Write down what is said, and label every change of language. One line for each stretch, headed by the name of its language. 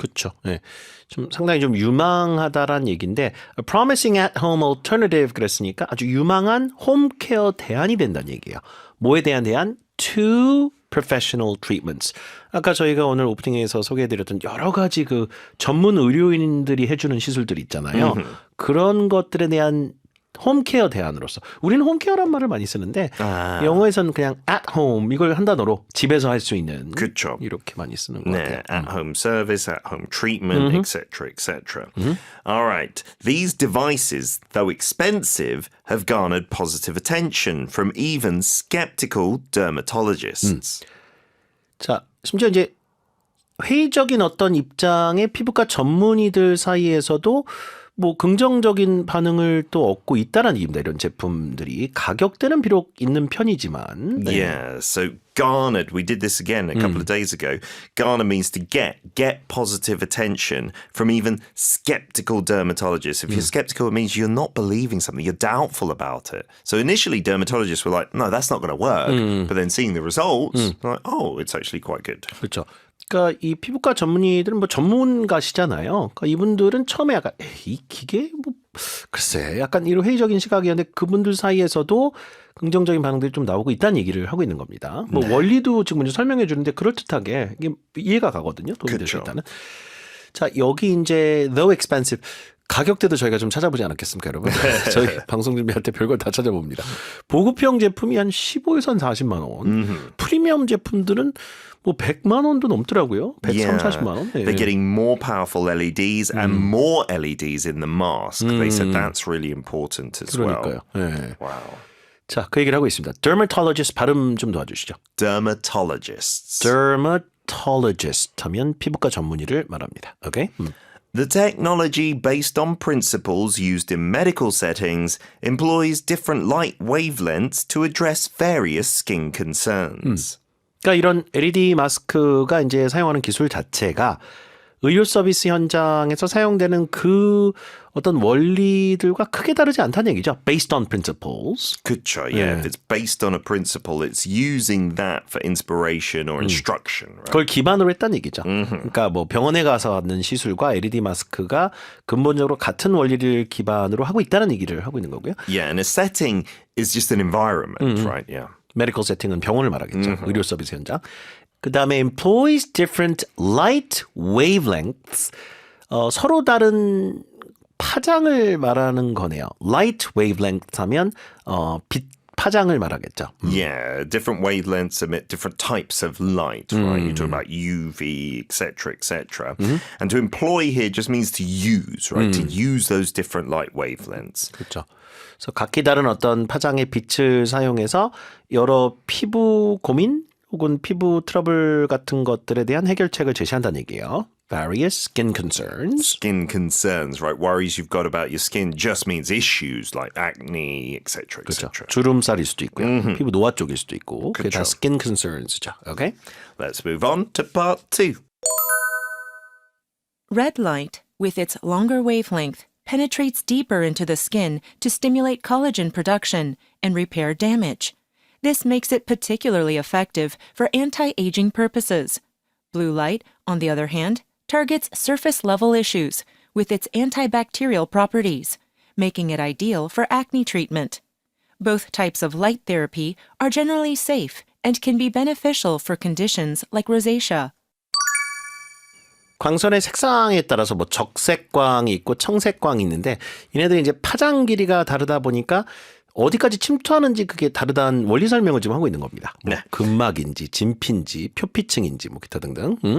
Korean: 그렇죠. 예. 좀 상당히 좀 유망하다라는 얘기인데
English: a promising at-home alternative
Korean: 그랬으니까 아주 유망한 홈케어 대안이 된다는 얘기예요. 뭐에 대한 대안?
English: To professional treatments.
Korean: 아까 저희가 오늘 오프닝에서 소개해드렸던 여러 가지 그 전문 의료인들이 해주는 시술들 있잖아요. 그런 것들에 대한 홈케어 대안으로서 우리는 홈케어란 말을 많이 쓰는데 영어에서는 그냥 at home 이걸 한 단어로 집에서 할 수 있는 그쵸. 이렇게 많이 쓰는 것
English: Yeah,
Korean: 같아요.
English: at-home service, at-home treatment, etc., etc. All right. These devices, though expensive, have garnered positive attention from even skeptical dermatologists.
Korean: 자, 심지어 이제 회의적인 어떤 입장의 피부과 전문의들 사이에서도 뭐 긍정적인 반응을 또 얻고 있다는 얘기입니다. 이런 제품들이 가격대는 비록 있는 편이지만
English: Yeah, so garnered, we did this again a couple of days ago. Garner means to get positive attention from even skeptical dermatologists. If you're skeptical, it means you're not believing something, you're doubtful about it. So initially, dermatologists were like, no, that's not going to work. But then seeing the results, they're like, oh, it's actually quite good.
Korean: 그렇죠. 그러니까 이 피부과 전문의들은 뭐 전문가시잖아요. 그러니까 이분들은 처음에 약간 이 기계 뭐 글쎄 약간 이런 회의적인 시각이었는데 그분들 사이에서도 긍정적인 반응들이 좀 나오고 있다는 얘기를 하고 있는 겁니다. 뭐 원리도 지금 먼저 설명해 주는데 그럴듯하게 이게 이해가 가거든요. 도움이 될 수 있다는. 자 여기 이제
English: though expensive
Korean: 가격대도 저희가 좀 찾아보지 않았겠습니까, 여러분? 저희 방송 준비할 때 별걸 다 찾아봅니다. 보급형 제품이 한 15에서 한 40만 원. 프리미엄 제품들은 뭐 100만 원도 넘더라고요. 130, 40만 원.
English: They're getting more powerful LEDs and more LEDs in the mask. They said that's really important as
Korean: 그러니까요.
English: well.
Korean: 네.
English: Wow.
Korean: 자, 그 얘기를 하고 있습니다. Dermatologist 발음 좀 도와주시죠.
English: Dermatologists.
Korean: Dermatologist 하면 피부과 전문의를 말합니다. 오케이?
English: The technology, based on principles used in medical settings, employs different light wavelengths to address various skin concerns.
Korean: 그러니까 이런 LED 마스크가 이제 사용하는 기술 자체가 의료 서비스 현장에서 사용되는 그 어떤 원리들과 크게 다르지 않다는 얘기죠.
English: Based on principles.
Korean: 그쵸, yeah.
English: If it's based on a principle, it's using that for inspiration or instruction. Right?
Korean: 그걸 기반으로 했다는 얘기죠. 그러니까 뭐 병원에 가서 하는 시술과 LED 마스크가 근본적으로 같은 원리를 기반으로 하고 있다는 얘기를 하고 있는 거고요.
English: Yeah, and a setting is just an environment, right? Yeah.
Korean: 메디컬 세팅은 병원을 말하겠죠. 의료 서비스 현장. 그 다음에
English: employs different light wavelengths.
Korean: 서로 다른 파장을 말하는 거네요. light wavelength 하면 빛 파장을 말하겠죠.
English: Yeah, different wavelengths emit different types of light, right? You talk about UV, etc., etc. And to employ here just means to use, right? To use those different light wavelengths.
Korean: 그렇죠. 그래서 각기 다른 어떤 파장의 빛을 사용해서 여러 피부 고민 혹은 피부 트러블 같은 것들에 대한 해결책을 제시한다는 얘기예요.
English: Various skin concerns. Skin concerns, right? Worries you've got about your skin just means issues like acne, etc.,
Korean: 그렇죠.
English: etc.
Korean: 주름살일 수도 있고요. 피부 노화 쪽일 수도 있고. 그게 다 그렇죠.
English: skin concerns죠. Okay? Let's move on to part 2. Red light, with its longer wavelength, penetrates deeper into the skin to stimulate collagen production and repair damage. This makes it particularly effective for anti-aging purposes. Blue light, on the other hand, targets surface-level issues with its antibacterial properties, making it ideal for acne treatment. Both types of light therapy are generally safe and can be beneficial for conditions like rosacea.
Korean: 광선의 색상에 따라서 뭐 적색광이 있고 청색광이 있는데 얘네들이 이제 파장 길이가 다르다 보니까 어디까지 침투하는지 그게 다르다는 원리 설명을 지금 하고 있는 겁니다. 뭐 근막인지 진피인지 표피층인지 뭐 기타 등등.